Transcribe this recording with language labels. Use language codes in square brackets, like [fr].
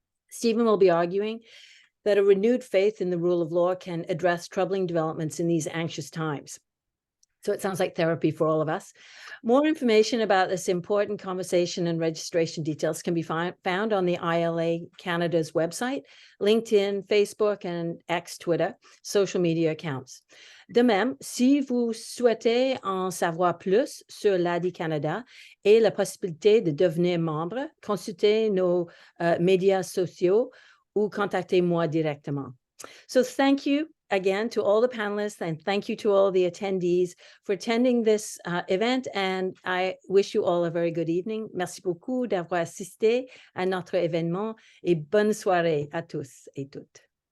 [en] Stephen will be arguing that a renewed faith in the rule of law can address troubling developments in these anxious times. So it sounds like therapy for all of us. More information about this important conversation and registration details can be found on the ILA Canada's website, LinkedIn, Facebook, and X Twitter, social media accounts. [fr] De même, si vous souhaitez en savoir plus sur l'ADI Canada et la possibilité de devenir membre, consultez nos médias sociaux ou contactez-moi directement. [en] So thank you again to all the panelists, and thank you to all the attendees for attending this event, and I wish you all a very good evening. [fr] Merci beaucoup d'avoir assisté à notre événement, et bonne soirée à tous et toutes.